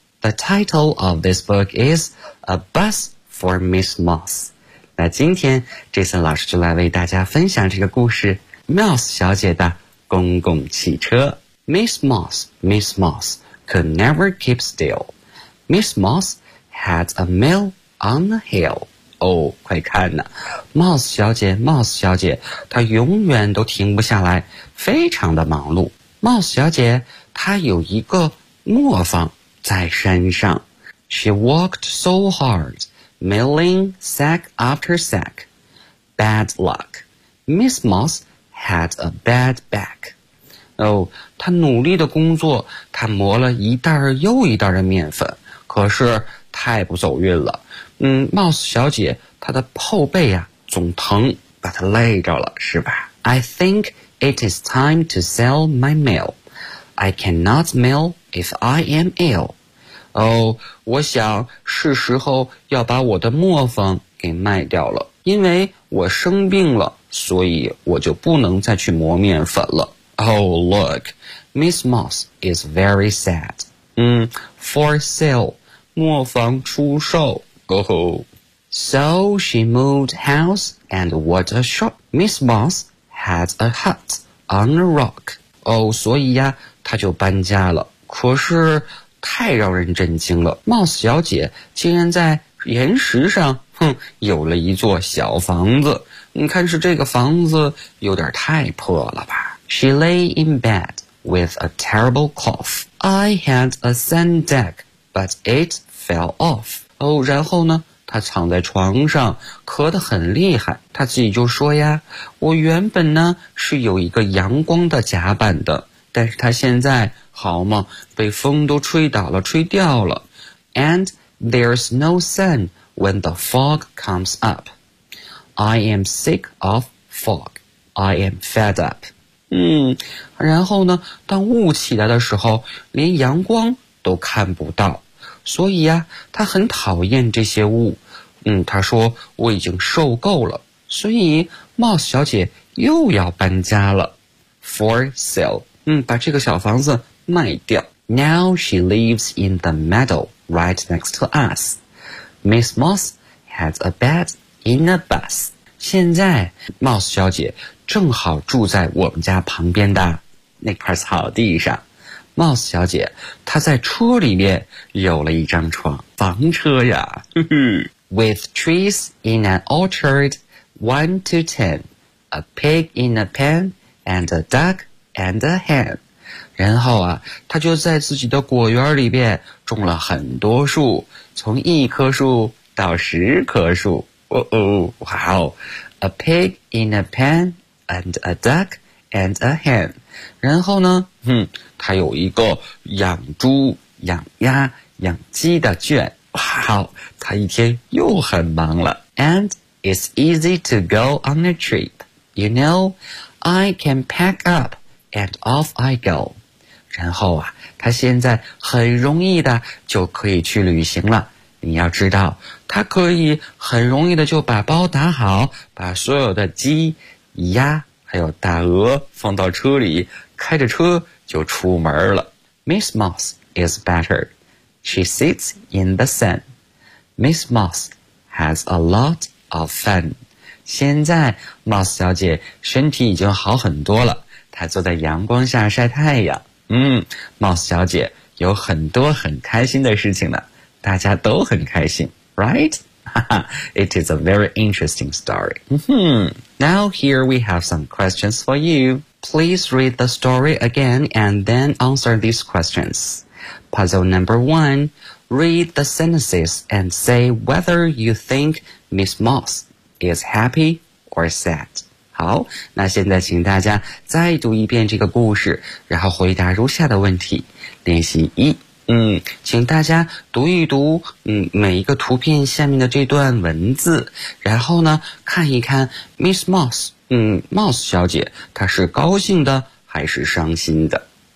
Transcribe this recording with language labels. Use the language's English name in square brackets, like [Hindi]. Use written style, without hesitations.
[English] The title of this book is A Bus for Miss Moss. [Chinese] 那今天 Jason 老师就来为大家分享这个故事， Moss 小姐的公共汽车。 [English] Miss Moss could never keep still. Miss Moss had a mill on the hill. [Chinese] 快看呐， Moss 小姐她永远都停不下来，非常的忙碌。 Moss 小姐她有一个磨坊在山上。 [English] She worked so hard, milling sack after sack. Bad luck. Miss MossHad a bad back. [Chinese] 她努力的工作，她磨了一袋又一袋的面粉，可是太不走运了。 Moss 小姐她的后背啊总疼，把她累着了，是吧？ [English] I think it is time to sell my mill. I cannot mill if I am ill. [Chinese] 我想是时候要把我的磨坊给卖掉了，因为我生病了，所以我就不能再去磨面粉了。 [English] Oh, look, Miss Moss is very sad. For sale, [Chinese] 磨坊出售。 [English] So she moved house and what a shop. Miss Moss had a hut on a rock. [Chinese] 所以呀，她就搬家了。可是太让人震惊了。 Moss 小姐竟然在岩石上有了一座小房子，你看是这个房子有点太破了吧。 [English] She lay in bed with a terrible cough. I had a sand deck, but it fell off. [Chinese] 然后呢，她躺在床上咳得很厉害，她自己就说呀，我原本呢是有一个阳光的甲板的，但是她现在好吗，被风都吹倒了，吹掉了。 [English] And there's no sun when the fog comes up. I am sick of fog. I am fed up. [Chinese] 然后呢，当雾起来的时候，连阳光都看不到。所以呀，他很讨厌这些雾。嗯，他说我已经受够了，所以 Moss 小姐又要搬家了。 [English] For sale， [Chinese] 嗯，把这个小房子卖掉。 [English] Now she lives in the meadow right next to us. Miss Moss has a bed in a bus. [Chinese] 现在 Moss 小姐正好住在我们家旁边的那块草地上。 Moss 小姐她在车里面有了一张床，房车呀。 [English] With trees in an orchard, 1 to 10, a pig in a pen, and a duck and a hen. [Chinese] 然后啊，他就在自己的果园里边种了很多树，从一棵树到10棵树。 [English] A pig in a pen, and a duck and a hen. [Chinese] 然后呢，他有一个养猪、养鸭、养鸡的圈。好，他一天又很忙了。 [English] And it's easy to go on a trip. You know, I can pack up and off I go. [Chinese] 然后啊，他现在很容易的就可以去旅行了。你要知道，他可以很容易的就把包打好，把所有的鸡、鸭还有大鹅放到车里，开着车就出门了。 [English] Miss Moss is better. She sits in the sun. Miss Moss has a lot of fun. [Chinese] 现在 Moss 小姐身体已经好很多了，她坐在阳光下晒太阳。 Moss 小姐有很多很开心的事情呢，大家都很开心， [English] right? It is a very interesting story. Now here we have some questions for you. Please read the story again and then answer these questions. Puzzle number one, read the sentences and say whether you think Miss Moss is happy or sad. [Chinese] 好，那现在请大家再读一遍这个故事，然后回答如下的问题。练习一，请大家读一读，每一个图片下面的这段文字，然后呢，看一看 Miss Moss, Moss 小姐，她是高兴的还是伤心的？